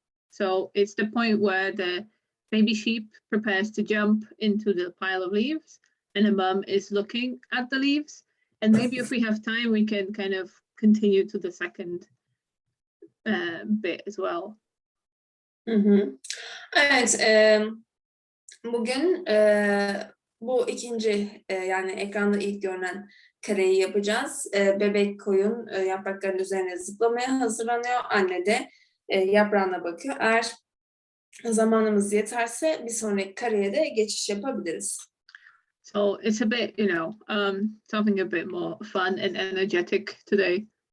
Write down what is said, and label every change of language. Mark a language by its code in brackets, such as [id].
[en] So it's the point where the baby sheep prepares to jump into the pile of leaves, and the mum is looking at the leaves. And maybe if we have time, we can kind of continue to the second bit as well. [tr] Evet, bugün bu ikinci yani ekranda ilk görünen kareyi yapacağız. Bebek koyun yaprakların üzerine zıplamaya hazırlanıyor. Anne de yaprağına bakıyor. Eğer zamanımız yeterse bir sonraki kareye de geçiş yapabiliriz. [en] So it's a bit, something a bit more fun and energetic today.